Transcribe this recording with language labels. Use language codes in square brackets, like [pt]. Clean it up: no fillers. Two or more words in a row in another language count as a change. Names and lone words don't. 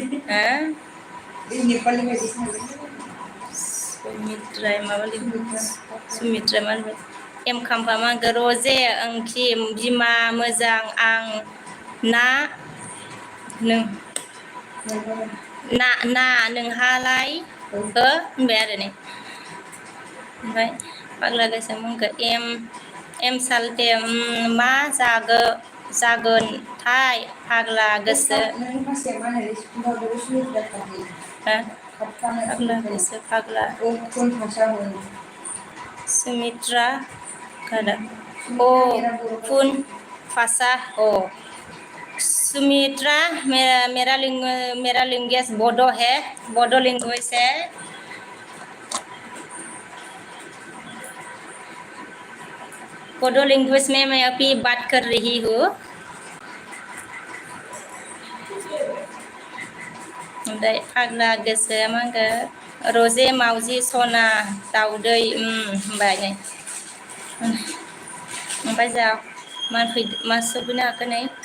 [brx] सुमित्रा माबा लिरदो सुमित्रा मा लिरदो एम खाम्फा मांखो रजे ओंखि बिमा मोजां आं नोंहालाय होनबाय आरो नै ओमफ्राय फाग्ला गोसोआ मांखो एम सालथे मा जागोनथाय फाग्ला गोसो फाग्ला गोसो फाग्ला सुमित्रा फुन फासा सुमित्रा [hi] मेरा लैंग्वेज बोडो है बोडो लैंग्वेज है बोडो लैंग्वेज में मैं अभी बात कर रही हूँ [brx] ओमफ्राय फाग्ला गोसोआ मांखो रजे मावजि सना दाउदै होनबाय नै ओमफ्राय जा मा सफैनो हाखो नै